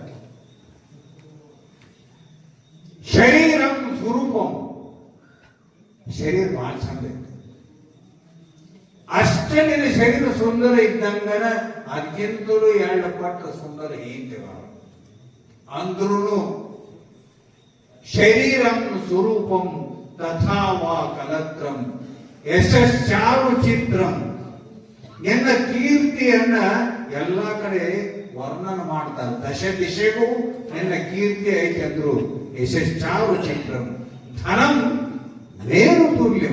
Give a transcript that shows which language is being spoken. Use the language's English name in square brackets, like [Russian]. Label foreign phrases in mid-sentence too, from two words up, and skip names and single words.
[Sanskrit] ಶರೀರಂ ಸ್ವರೂಪಂ, [Kannada] ಶರೀರ ಬಹಳ ಚಂದ ಇತ್ತು. ಅಷ್ಟೇ ನಿನ್ನ ಶರೀರ ಸುಂದರ ಇದ್ದಂಗನ ಅದಕ್ಕಿಂತಲೂ 2 ಪಟ್ಟು ಸುಂದರ ಹೆಂಡತಿ ಅಂದ್ರೂ [Sanskrit] ಶರೀರಂ ಸ್ವರೂಪಂ ತಥಾ ವಾ ಕಲತ್ರಂ ಯಶಶ್ಚಾರು ಚಿತ್ರಂ. [Kannada] ನಿನ್ನ ಕೀರ್ತಿಯನ್ನ ಎಲ್ಲಾ ಕಡೆ ವರ್ಣನ ಮಾಡ್ತಾರೆ. ದಶ ದಿಶೆಗೂ ನಿನ್ನ ಕೀರ್ತಿ ಐತೆ ಅಂದ್ರು. [Sanskrit] ಯಶಶ್ಚಾರು ಚಿತ್ರಂ ಧನಂ ಮೇರು ತುಲ್ಯಂ.